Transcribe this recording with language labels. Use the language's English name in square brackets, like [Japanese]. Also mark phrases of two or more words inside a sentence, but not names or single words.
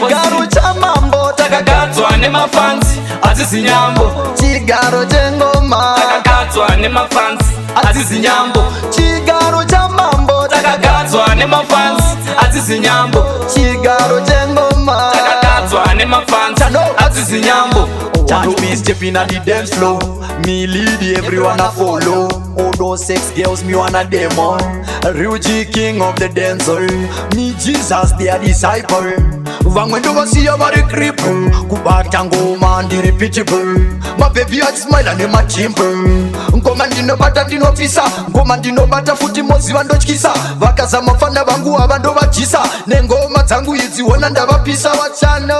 [Shona] Chigaro chamambo Takagadzwa nemafansi, Azizi Nyambo. Chigaro chengoma Takagadzwa nemafansi. Azizi Nyambo. Chigaro cha mambo. Takagadzwa nemafans. Azizi Nyambo. Chigaro chengoma. Takagadzwa nemafans. Azizi Nyambo. [English] Chano me step in at the dance floor. Me lead everyone a follow. All those sex girls, me wanna demo. Real G king of the dancer. Me Jesus, their disciple. [Shona] Vamwe ndovasiya vari cripple, kubata ngoma ndiri pitbull. Mabhebhi achismaila nematimble. Ngoma ndinobata ndinopisa, ngoma ndinobata futi moziva ndotyisa. Vakazama fana vangu hava ndovajisa, nengoma dzangu idzi wona ndavapisa vachano.